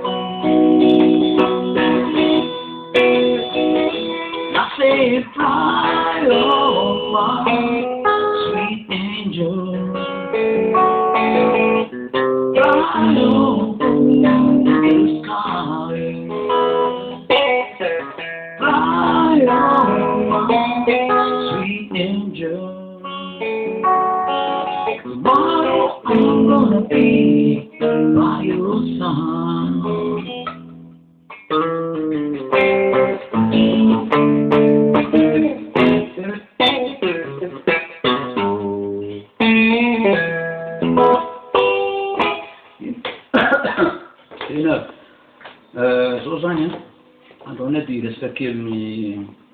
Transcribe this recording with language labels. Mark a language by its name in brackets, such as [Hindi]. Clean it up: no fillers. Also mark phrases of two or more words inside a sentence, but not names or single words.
[English] I say, fly on my sweet angel, fly on the sky, fly on my sweet angel. Tomorrow I'm gonna be by your side. [Malagasy] Tena, zao zany andao ny dia resaka kely